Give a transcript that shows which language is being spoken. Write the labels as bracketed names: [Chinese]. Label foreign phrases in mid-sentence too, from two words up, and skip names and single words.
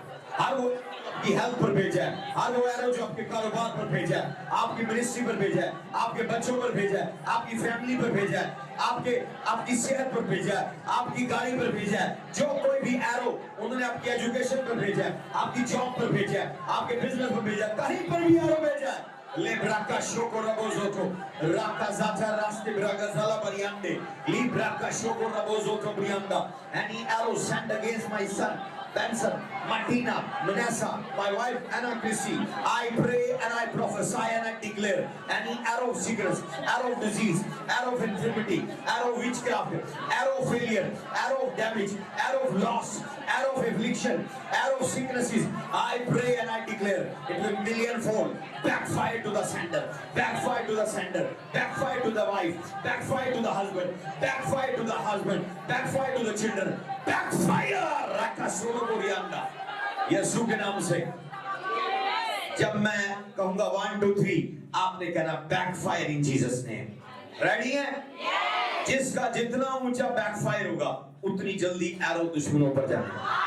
[Hindi] हर वो आपकी हेल्थ पर भेजा है, हर वो एरो जो आपके कारोबार पर भेजा है, आपकी मिनिस्ट्री पर भेजा है, आपके बच्चों पर भेजा है, आपकी फैमिली पर भेजा है, आपकी सेहत पर भेजा है, आपकी गाड़ी पर भेजा है। जो कोई भी एरो उन्होंने आपकी एजुकेशन पर भेजा है, आपकी जॉब पर भेजा है, आपके बिजनेस पर भेजा है, कहीं पर भी एरो भेजा है, ले ब्राका शोको रबोजोटो राका जाता रास्ते ब्रागा zala bariande li braka shoko rabozoto brianda [English] any arrow sent against my son Benson, Martina, Manessa, my wife Anna Christie, I pray and I prophesy and I declare any arrow of sickness, arrow of disease, arrow of infirmity, arrow of witchcraft, arrow of failure, arrow of damage, arrow of loss, arrow of affliction, arrow of sicknesses, I pray and I declare it will millionfold backfire to the sender, backfire to the sender, backfire to the wife, backfire to the husband, backfire to the husband, backfire to the children, backfire रखा सोलो बोरियांदा [Hindi] यीशु के नाम से। जब मैं कहूंगा 1 2 3 आपने कहना [English] backfire in Jesus name. [Hindi] रेडी है? जिसका जितना ऊंचा बैकफायर होगा उतनी जल्दी एरो दुश्मनों पर जाएगा।